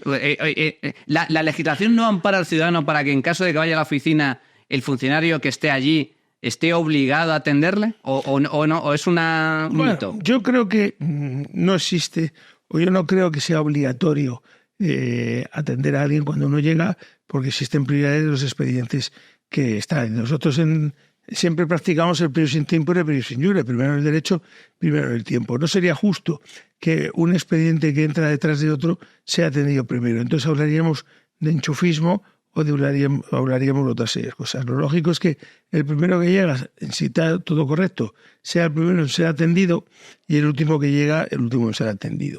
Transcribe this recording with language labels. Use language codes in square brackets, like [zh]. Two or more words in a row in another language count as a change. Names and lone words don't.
[es] La legislación no ampara al ciudadano para que en caso de que vaya a la oficina el funcionario que esté allí esté obligado a atenderle o no, o es un mito. Yo creo que no existe, o yo no creo que sea obligatorio atender a alguien cuando uno llega, porque existen prioridades de los expedientes que están. Nosotros siempre practicamos el [la] prius in tempore, prius in iure, [es] primero el derecho, primero el tiempo. No sería justo que un expediente que entra detrás de otro sea atendido primero. Entonces hablaríamos de enchufismo o hablaríamos de otras series cosas. Lo lógico es que el primero que llega, si está todo correcto, sea el primero en ser atendido y el último que llega, el último en ser atendido.